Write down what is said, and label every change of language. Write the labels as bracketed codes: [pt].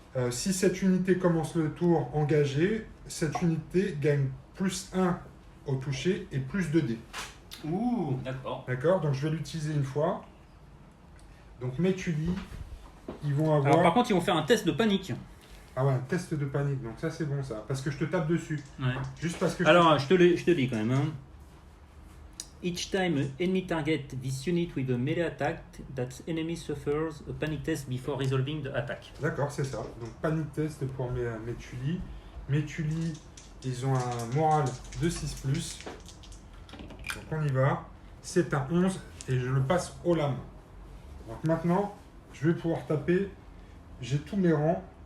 [fr] Si cette unité commence le tour engagée, cette unité gagne plus 1 au toucher et plus 2 dés. Ouh, d'accord. D'accord, donc je vais l'utiliser une fois. Donc mes tulis, ils vont avoir... Alors par contre, ils vont faire un test de panique. Ah ouais, un test de panique, donc ça c'est bon ça, parce que je te tape dessus. Ouais. Juste parce que Alors, je te lis quand même. Hein. [en] Each time an enemy target this unit with a melee attack, that enemy suffers a panic test before resolving the attack. [fr] D'accord, c'est ça. Donc panic test pour mes tulis. Mes tulis, ils ont un moral de 6+. Donc on y va. C'est un 11 et je le passe aux lames. Donc maintenant, je vais pouvoir taper. J'ai tous mes rangs.